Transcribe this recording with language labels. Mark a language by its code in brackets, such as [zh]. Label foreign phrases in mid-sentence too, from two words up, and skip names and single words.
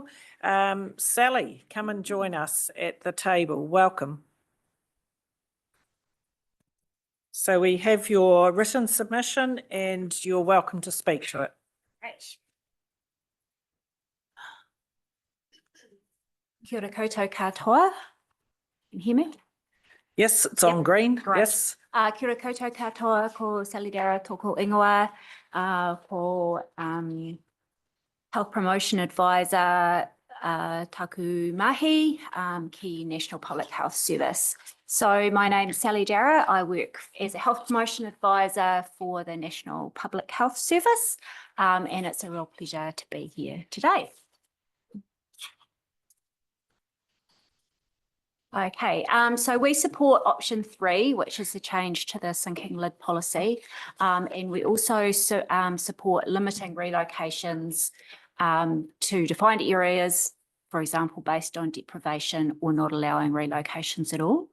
[en] Sally, come and join us at the table. Welcome. So we have your written submission, and you're welcome to speak to it. Right. [mi] Kia ora koutou katoa. [en] Can you hear me? Yes, it's on green. Great. Yes. [mi] Kia ora koutou katoa ko Salidera toko ingoa, ko [en] Health Promotion Advisor [mi] taku mahi ki National Public Health Service. [en] So my name is Sally Darrah. I work as a Health Promotion Advisor for the National Public Health Service, and it's a real pleasure to be here today. Okay, so we support option 3, which is the change to the sinking lid policy, and we also support limiting relocations to defined areas, for example, based on deprivation, or not allowing relocations at all.